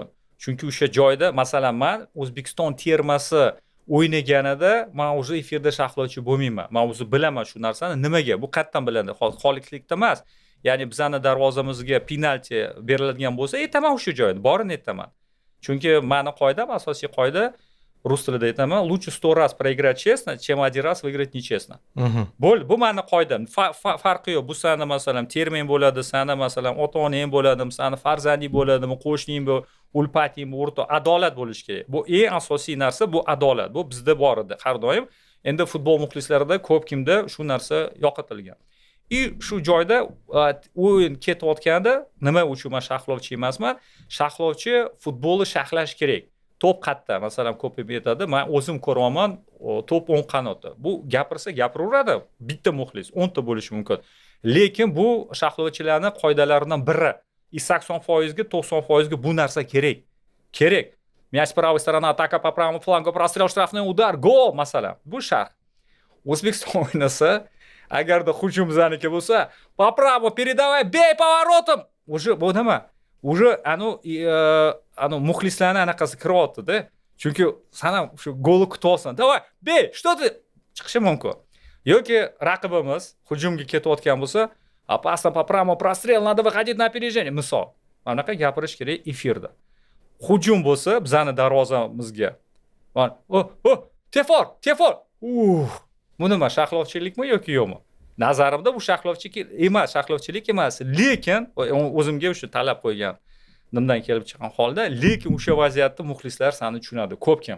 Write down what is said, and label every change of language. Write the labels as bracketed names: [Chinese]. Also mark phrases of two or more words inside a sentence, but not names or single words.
[Uzbek] Chunki o'sha joyda masalan men O'zbekiston termasi o'ynaganida men o'zi efirda shahlovchi bo'lmayman. Men o'zi bilaman shu narsani nimaga. Bu qayerdan biladi? Xolislikda emas. Ya'ni bizani darvozamizga penalti beriladigan bo'lsa, aytaman o'sha joyda, borini aytaman. Chunki meni qoidam, asosiy qoida rus tilida aytaman, [Russian] лучше 100 раз проиграть честно, чем один раз выиграть нечестно. [Uzbek] Bu meni qoidam. Farqi yo'q. Bu sani masalan termin bo'ladi, sani masalan ota-onang bo'ladi, sani farzanding bo'ladimi, qo'shning bu, ulpating, o'rta adolat bo'lishi kerak. Bu eng asosiy narsa, bu adolat. Bu bizda bor edi har doim. Endi futbol muxlislarida ko'p kimda shu narsa yo'qotilgan. Shu joyda o'yin ketayotganda nima uchun men shahlovchi emasman? Shahlovchi futbolni shahlash kerak. To'p qayerda? Masalan, ko'pib aytadi, men o'zim ko'raman, to'p o'ng qanotda. Bu gapirsa gapiraveradi. Bitta muxlis 10 ta bo'lishi mumkin. Lekin bu shahlovchilarning qoidalaridan biri. 80% ga 90% ga bu narsa kerak. Kerak. [Russian] Мяч с правой стороны, атака по правому флангу, прострел, штрафной удар, гол, [Uzbek] masalan. Bu sharh. O'zbekiston o'ynasa, agarda hujum bizaniki bo'lsa, [Russian] по правому передавай, бей поворотом. [Uzbek] Уже bu nima? Уже muxlislarning anaqasi kiryapti-da. Chunki sana shu golni kutyapsan. [Russian] Давай, bey, что ты? [Uzbek] Chiqishi mumkin. Yoki raqibimiz hujumga ketayotgan bo'lsa, [Russian] опасно по правому прострел, надо выходить на опережение. [Uzbek] Misol, anaqa gapirish kerak efirda. Hujum bo'lsa, bizani darvozamizga. Tefor. Bu nima, shahlovchilikmi yoki yo'qmi? Nazarimda bu shahlovchilik emas. Lekin o'zimga o'sha talab qo'ygan nimdan kelib chiqqan holda, lekin o'sha vaziyatda muxlislar seni tushunadi, ko'p kim.